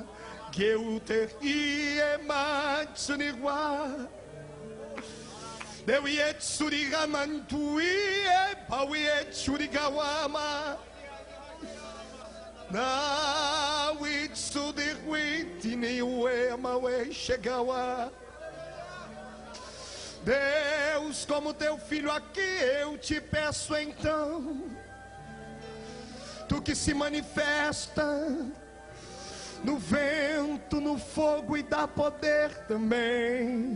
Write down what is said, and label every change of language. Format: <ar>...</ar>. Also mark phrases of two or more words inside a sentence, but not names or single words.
<pt>Geute ye mantsuniwa. Deu ye tsurigamantu ye pau ye tsurigawama. Na witsudirwiti ni ue mawe chegawa. Deus, como teu filho aqui, eu te peço então, tu que se manifesta no vento, no fogo e dá poder também.</pt>